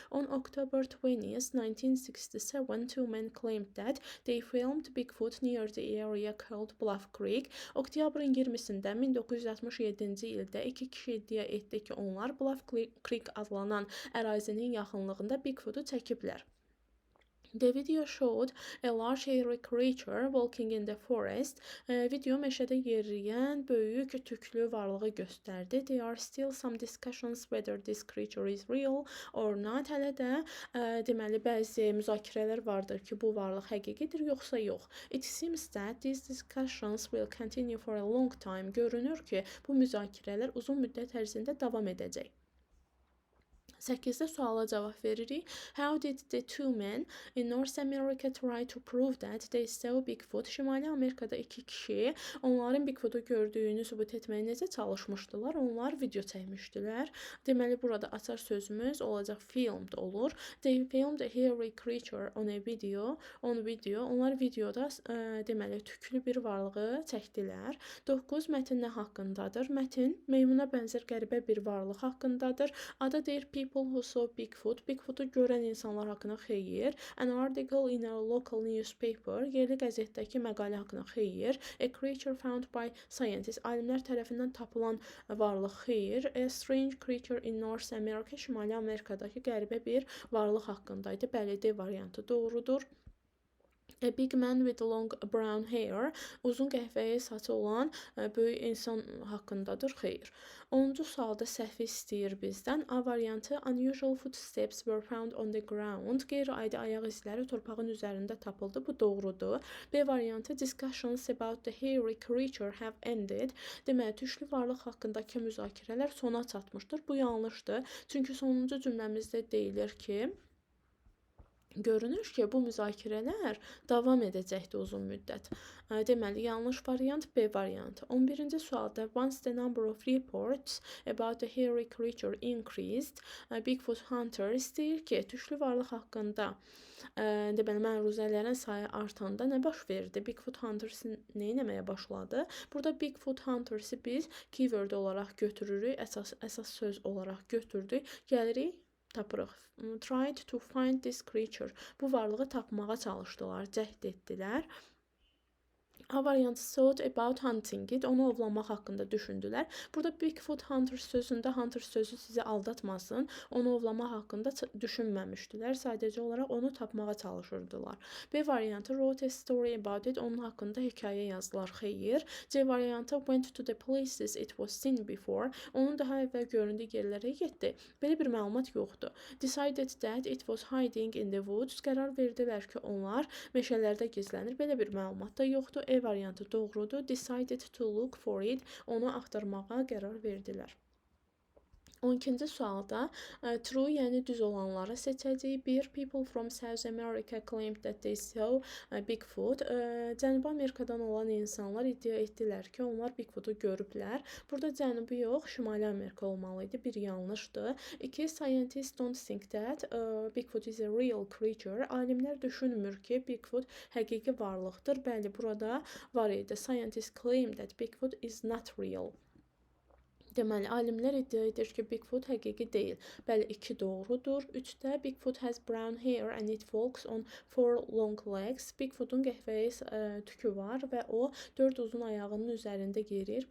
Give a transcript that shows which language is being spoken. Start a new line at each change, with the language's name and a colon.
English: On October 20th, 1967, two men claimed that they filmed Bigfoot near the area called Bluff Creek.
Azerbaijani: Oktyabrın 20-sində 1967-ci ildə iki kişi iddia etdi ki, onlar Bluff Creek adlanan ərazinin yaxınlığında Bigfoot'u çəkiblər.
English: The video showed a large hairy creature walking in the forest.
Azerbaijani: Video meşədə yeriyən böyük tüklü varlığı göstərdi.
English: There are still some discussions whether this creature is real or not.
Azerbaijani: Hələ də deməli bəzi müzakirələr vardır ki, bu varlıq həqiqidir yoxsa yox.
English: It seems that these discussions will continue for a long time.
Azerbaijani: Görünür ki, bu müzakirələr uzun müddət ərzində davam edəcək. 8-də suala cavab veririk.
English: How did the two men in North America try to prove that they saw Bigfoot?
Azerbaijani: Şimali Amerikada iki kişi onların Bigfoot'u gördüyünü sübut etməyə necə çalışmışdılar? Onlar video çəkmişdilər. Deməli, burada açar sözümüz olacaq filmed olur.
English: They filmed a hairy creature on video.
Azerbaijani: Onlar videoda deməli tüklü bir varlığı çəkdilər. 9 mətn nə haqqındadır? Mətn meymuna bənzər qəribə bir varlıq haqqındadır. Adı deyir
English: people who saw Bigfoot.
Azerbaijani: Bigfoot'u görən insanlar haqqında xeyir.
English: An article in a local newspaper.
Azerbaijani: Yerli qəzetdəki məqalə haqqında xeyir.
English: A creature found by scientists.
Azerbaijani: Alimlər tərəfindən tapılan varlıq xeyir.
English: A strange creature in North America.
Azerbaijani: Şimali Amerikadakı qəribə bir varlıq haqqındaydı. Bəli, D variantı doğrudur.
English: A big man with long brown hair.
Azerbaijani: Uzun qəhvəyi saçı olan böyük insan haqqındadır. Xeyr. 10-cu sualda səhvi istəyir bizdən. A variantı
English: unusual footsteps were found on the ground.
Azerbaijani: Qeyri-adi ayaq izləri torpağın üzərində tapıldı. Bu doğrudur. B variantı
English: discussions about the hairy creature have ended.
Azerbaijani: Deməli, tüklü varlıq haqqındakı müzakirələr sona çatmışdır. Bu yanlışdır. Çünki sonuncu cümləmizdə deyilir ki, görünür ki, bu müzakirələr davam edəcəkdir uzun müddət. Deməli, yanlış variant B variantı. 11-ci sualda
English: once the number of reports about the hairy creature increased,
Azerbaijani: Bigfoot hunters deyir ki, tüklü varlıq haqqında deməli, məruzələrin sayı artanda nə baş verdi? Bigfoot hunters nə etməyə başladı? Burada Bigfoot hunters biz keyword olaraq götürürük, əsas söz olaraq götürdük. Gəlirik tapırıq.
English: Tried to find this creature.
Azerbaijani: Bu varlığı tapmağa çalışdılar, cəhd etdilər. A variantı
English: thought about hunting it.
Azerbaijani: Onu ovlamaq haqqında düşündülər. Burada Bigfoot hunter sözündə hunter sözü sizi aldatmasın. Onu ovlamaq haqqında düşünməmişdilər. Sadəcə olaraq onu tapmağa çalışırdılar. B variantı
English: wrote a story about it.
Azerbaijani: Onun haqqında hekayə yazdılar. Xeyr. C variantı
English: went to the places it was seen before.
Azerbaijani: Onun daha əvvəl göründüyü yerlərə getdi. Belə bir məlumat yoxdur.
English: Decided that it was hiding in the woods.
Azerbaijani: Qərar verdilər ki, onlar meşələrdə gizlənir. Belə bir məlumat da yoxdur.
English: E
Azerbaijani: B variantı doğrudur.
English: Decided to look for it.
Azerbaijani: Onu axtarmağa qərar verdilər. 12-ci sualda true, yəni düz olanları seçəcəyik.
English: Bir, people from South America claimed that they saw Bigfoot.
Azerbaijani: Cənubi Amerikadan olan insanlar iddia etdilər ki, onlar Bigfoot'u görüblər. Burada Cənubi yox, Şimali Amerika olmalıydı. Bir yanlışdır.
English: 2, scientists don't think that Bigfoot is a real creature.
Azerbaijani: Alimlər düşünmür ki, Bigfoot həqiqi varlıqdır. Bəli, burada var idi.
English: Scientists claim that Bigfoot is not real.
Azerbaijani: Deməli, alimlər iddia edir ki, Bigfoot həqiqi deyil. Bəli, 2 doğrudur.
English: 3-də Bigfoot has brown hair and it walks on 4 long legs.
Azerbaijani: Bigfoot'un qəhvəyi tükü var və o 4 uzun ayağının üzərində yeriyir.